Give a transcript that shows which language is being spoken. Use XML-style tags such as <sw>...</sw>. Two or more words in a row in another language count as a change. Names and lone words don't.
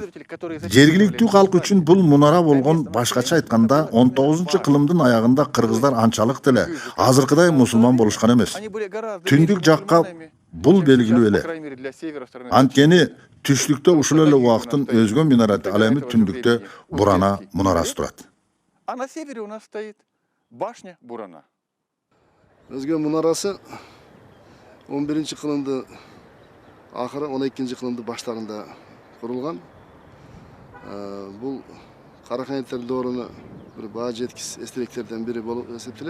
<ky>Жергиликтүү калк үчүн бул мунара болгон, башкача айтканда 19-кылымдын аягында кыргыздар анчалык деле азыркыдай мусулман болушкан эмес. Түндүк жакка бул белгилүү эле. Анткени түштүктө ушул эле убакыттын өзгө минараты, ал эми түндүктө Бурана мунарасы турат.</ky> <ru>А на севере у нас стоит башня Бурана.</ru> <ky>Өзгө мунарасы 11-кылымды акыры 12-кылымды баштарында курулган. Бул Караханеттер дооруна бир баа жеткис эстеликтерден бири болуп эсептелет.</ky>